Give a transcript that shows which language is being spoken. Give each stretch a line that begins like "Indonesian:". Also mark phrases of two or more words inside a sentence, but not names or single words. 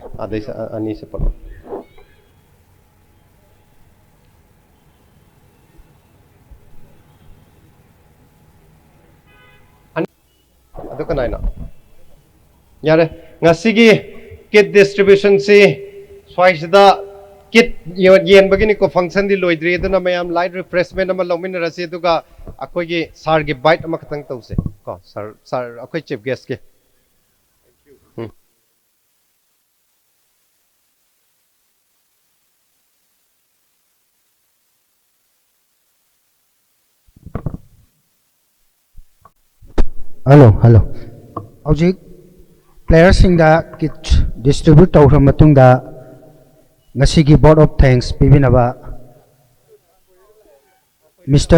Manipuri: Ani se palo. Ado kanay na. Yare ngasigi
English: kit distribution
Manipuri: si swaisda kit yen bagini ko function di loidri edu na mayam
English: light refreshment
Manipuri: na malamin rasi edu ka akoi gi sar gi bite ama khatang tause ko sar akoi
English: chief guest
Manipuri: ke. Hello. Hojik players singda
English: kit distribute
Manipuri: tawra matungda ngasigi
English: board of thanks
Manipuri: pibinaba Mr.